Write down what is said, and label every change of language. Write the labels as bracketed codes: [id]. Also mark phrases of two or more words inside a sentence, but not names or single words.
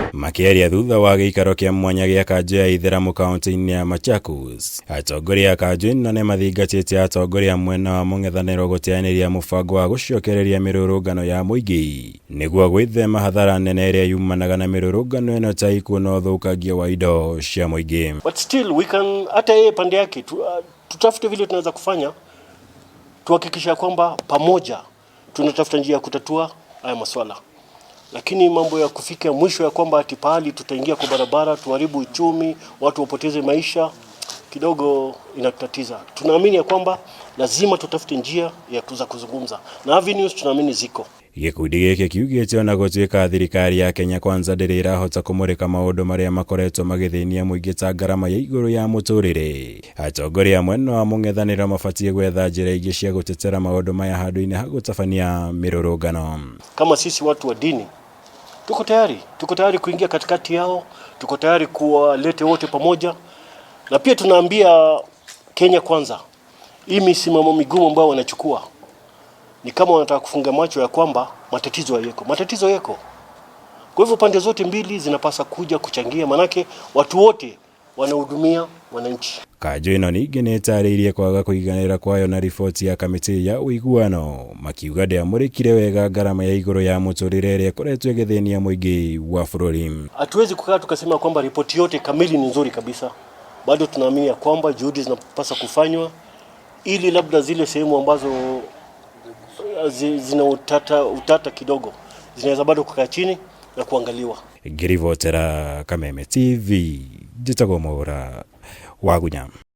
[ki] Makiaria thutha wa giikaro kia mwanya gia kanjo ya itheramu kaunti-ini ya Machakos, atongoria a kanjo ino ni mathingatite atongoria mwena wa mung'ethaniro gutianiria mubango wa gucokereria mirurungano ya muingi niguo gwithema hathara nene iria yumanaga na mirurungano ino ta ikuo na uthukagia wa indo cia muingi. [en] But still we can, [sw] hata yeye pande yake tutafute vile tunaweza kufanya tuhakikisha kwamba pamoja tunatafuta njia ya kutatua haya maswala. Lakini mambo ya kufika mwisho ya kwamba ati pahali tutaingia kwa barabara tuharibu uchumi, watu wapoteze maisha, kidogo inatatiza. Tunaamini ya kwamba lazima tutafute njia ya kuzungumza na avenues tunaamini ziko. [ki] Gikundi giki kiugite ona gutwika thirikari ya Kenya Kwanza ndirahota kumurika maundu maria makoretwo magithinia muingi ta ngarama ya iguru ya muturire. Atongoria mwena wa mung'ethaniro mabatie gwetha njira ingi cia gutetera maundu maya handu-ini ha gutabania mirurungano. [sw] Kama sisi watu wa dini tuko tayari kuingia katikati yao, tuko tayari kuwalete wote pamoja, na pia tunaambia Kenya Kwanza hii misimamo migumu ambao wanachukua ni kama wanataka kufunga macho ya kwamba matatizo yako. Kwa hivyo pande zote mbili zinapasa kuja kuchangia, manake watu wote wanahudumia wananchi. [ki] Kanjo ino ningi ni itariirie kwaga kuiganira kwayo na riboti ya kamiti ya uiguano, makiuga ndiamurikire wega ngarama ya iguru ya muturire iria ikoretwo igithinia muingi wa bururi. [sw] Hatuwezi kukaa tukasema kwamba ripoti yote kamili ni nzuri kabisa. Bado tunaamini ya kwamba juhudi zinapaswa kufanywa ili labda zile sehemu ambazo zina utata kidogo zinaweza bado kukaa chini na kuangaliwa. [ki] Girivotera Kameme TV, jitagomora wagunya.